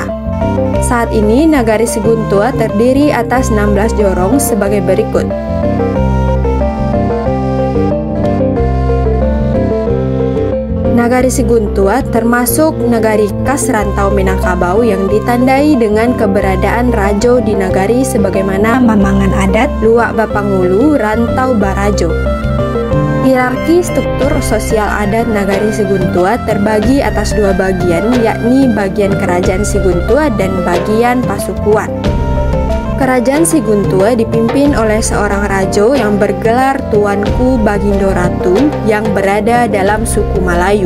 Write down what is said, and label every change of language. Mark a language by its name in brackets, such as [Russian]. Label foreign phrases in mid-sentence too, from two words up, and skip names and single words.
[Indonesian] Saat ini Nagari Siguntua terdiri atas 16 jorong sebagai berikut. Nagari Siguntua termasuk nagari khas rantau Minangkabau yang ditandai dengan keberadaan Rajo di nagari sebagaimana Mamangan Adat, [Minangkabau] Luak Bapangulu, Rantau Barajo. [Indonesian] Hierarki struktur sosial adat Nagari Siguntua terbagi atas dua bagian, yakni bagian Kerajaan Siguntua dan bagian Pasukuan. Kerajaan Siguntua dipimpin oleh seorang rajo yang bergelar Tuanku Bagindo Ratu yang berada dalam suku Malayu.